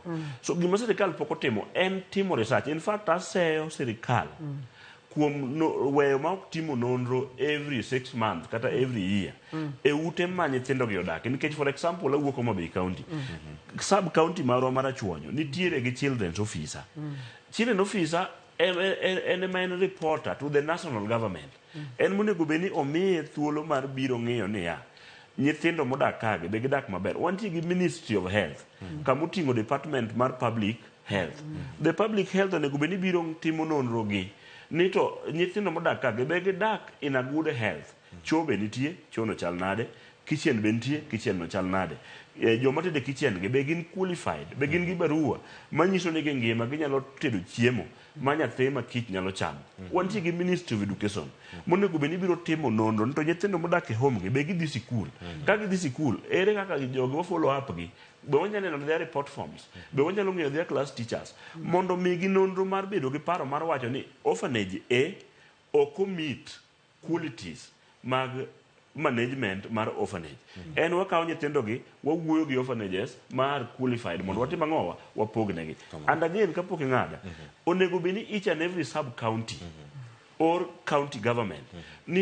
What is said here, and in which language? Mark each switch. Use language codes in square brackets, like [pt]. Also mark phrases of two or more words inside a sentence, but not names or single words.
[luo] So gima sirkal pok otimo en timo research. [en] In fact, [luo] aseyo sirkal kuom weyo ma ok timo nonro [en] every 6 months [luo] kata [en] every year [luo] e ute ma nyithindo gi odak. Nikech [en] for example [luo] awuok Homabay County, sub county marwa mar Achwonyo nitiere gi [en] children's officer. Children's officer en main reporter to the national government. [luo] En monego beni omiye thuolo mar biro ng'iyo niya nyithindo modak kage be gidak maber. Wantie gi Ministry of Health kamuting'o department mar [en] public health. The public health [luo] onego beni biro timo nonro gi ni to nyithindo modak kage be gidak [en] in a good health. [luo] Choo be nitie, choo no chal nade, kitchen be nitie, kitchen no chal nade. Joma tede kitchen ge be gin qualified, be gin gi barua manyiso ni ngima ginyalo tedo chiemo ma nyathi ma kich nyalo chamo. Wantie gi Ministry of Education monego beni biro timo nonro to nyithindo modak e home ge be gidhi sikul. Ka gidhi sikul ere kaka jogo ma [en] follow up [luo] gi be wanyalo neno [en] their report forms, [luo] be wanyalo ng'iyo [en] their class teachers [luo] mondo migi nonro mar bedo gi paro mar wacho ni orphanage ok [en] meet qualities [luo] mag management mar orphanage. En wakawo nyithindo gi wawuoyo gi orphanages mar qualified mondo watim ang'owa wapognegi. [en] And again [luo] kapok ing'ada onego beni [en] each and every sub county or county government ni